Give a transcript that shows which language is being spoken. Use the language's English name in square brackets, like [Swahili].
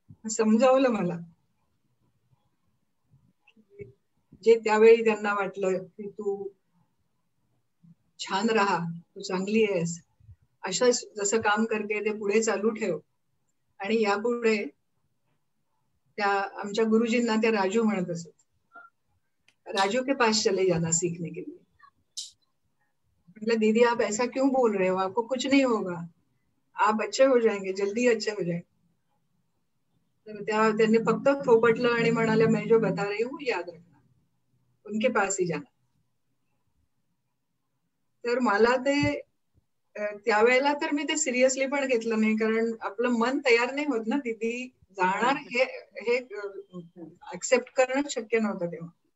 [Marathi] समजावलं मला जे त्यावेळी त्यांना वाटलं की तू छान राहा, तू चांगली आहेस, असंच जसं काम करते ते पुढे चालू ठेव. आणि यापुढे त्या आमच्या गुरुजींना त्या राजू म्हणत असत. [Hindi] राजू के पास चले जाना सीखने के लिए. मतलब दीदी आप ऐसा क्यों बोल रहे हो, आपको कुछ नहीं होगा, आप अच्छे हो जाएंगे, जल्दी अच्छे हो जाएंगे. [Marathi] त्यांनी फक्त थोपटलं आणि म्हणाले [Hindi] मैं जो बता रही हूँ याद रखना, उनके पास ही जाना. [Marathi] तर मला ते त्यावेळेला तर मी ते सिरियसली पण घेतलं नाही, कारण आपलं मन तयार नाही होत ना दीदी जाणार हे ऍक्सेप्ट करणं शक्य नव्हतं तेव्हा.